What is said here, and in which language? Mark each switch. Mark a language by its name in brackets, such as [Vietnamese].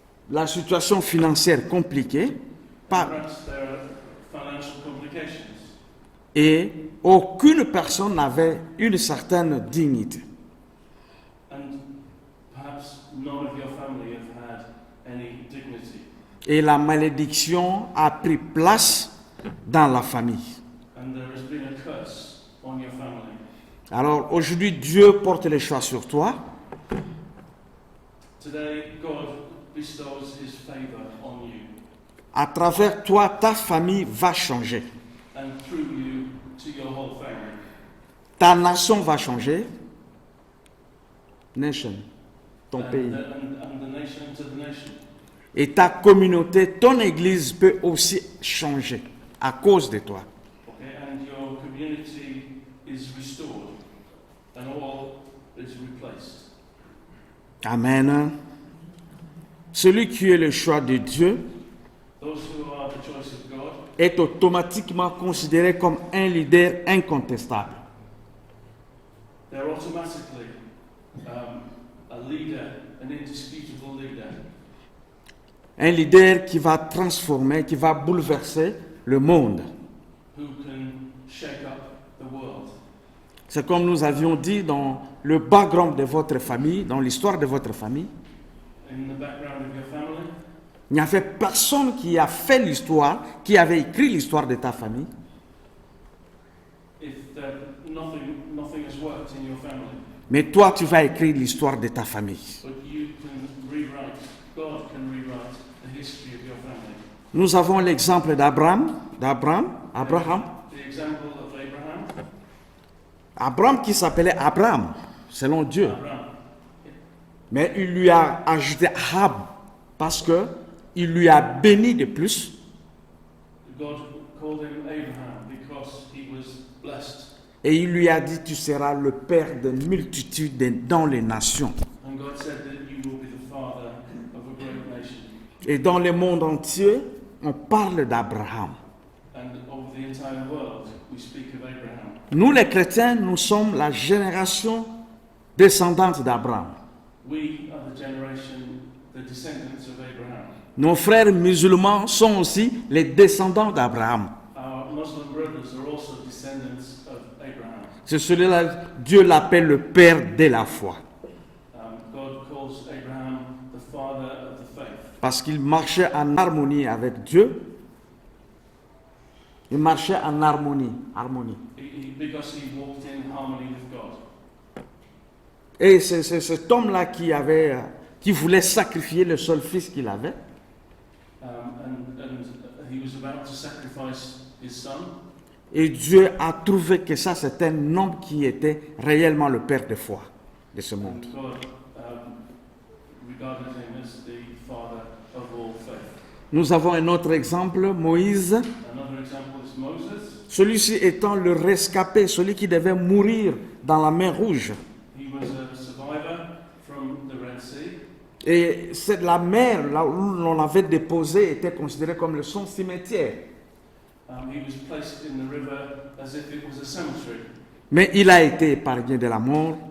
[French] La situation financière compliquée. [English] Perhaps there are financial complications. [French] Et aucune personne n'avait une certaine dignité. [English] And perhaps none of your family have had any dignity. [French] Et la malédiction a pris place dans la famille. [English] And there has been a curse on your family. [French] Alors aujourd'hui, Dieu porte les choix sur toi. [English] Today, God bestows his favor on you. [French] À travers toi, ta famille va changer. [English] And through you to your whole family. [French] Ta nation va changer. Nation, ton [English] And [French] pays. [English] and the nation to the nation. [French] Et ta communauté, ton église peut aussi changer à cause de toi. [English] Okay, and your community is restored. And all is replaced. Amen. [French] Celui qui est le choix de Dieu [English] Those who are the choice of God [French] est automatiquement considéré comme un leader incontestable. [English] they're automatically a leader, an indisputable leader. [French] Un leader qui va transformer, qui va bouleverser le monde. [English] Who can shake up the world. [French] C'est comme nous avions dit dans le background de votre famille, dans l'histoire de votre famille. [English] In the background of your family, [French] Il n'y avait personne qui a fait l'histoire, qui avait écrit l'histoire de ta famille. [English] if nothing has worked in your family, [French] Mais toi, tu vas écrire l'histoire de ta famille. [English] but you can rewrite, God can rewrite the history of your family. [French] Nous avons l'exemple d'Abraham, Abraham, [English] The example of Abraham, [French] Abraham qui s'appelait Abraham, selon Dieu. [English] Abraham. [French] Mais il lui a ajouté Ahab parce que il lui a béni de plus. [English] God called him Abraham because he was blessed. [French] Et il lui a dit, tu seras le père de multitudes dans les nations. [English] And God said that you will be the father of a great nation. [French] Et dans le monde entier, on parle d'Abraham. [English] And over the entire world, we speak of Abraham. [French] Nous les chrétiens, nous sommes la génération descendante d'Abraham. [English] We are the generation, the descendants of Abraham. [French] Nos frères musulmans sont aussi les descendants d'Abraham. [English] Our Muslim brothers are also descendants of Abraham. [French] C'est celui-là, Dieu l'appelle le père de la foi. [English] God calls Abraham the father of the faith [French] Parce qu'il marchait en harmonie avec Dieu. Il marchait en harmonie. [English] because he walked in harmony with God. [French] Et c'est cet homme-là qui voulait sacrifier le seul fils qu'il avait. [English] and he was about to sacrifice his son. [French] Et Dieu a trouvé que ça, c'est un homme qui était réellement le père de foi de ce monde. [English] And God regarded him as the father of all faith. [French] Nous avons un autre exemple, Moïse, [English] Another example is Moses. [French] celui-ci étant le rescapé, celui qui devait mourir dans la mer Rouge. [English] He was a survivor from the Red Sea. [French] Et c'est la mer là où l'on avait déposé était considérée comme son cimetière. [English] He was placed in the river as if it was a cemetery, [French] Mais il a été épargné de la mort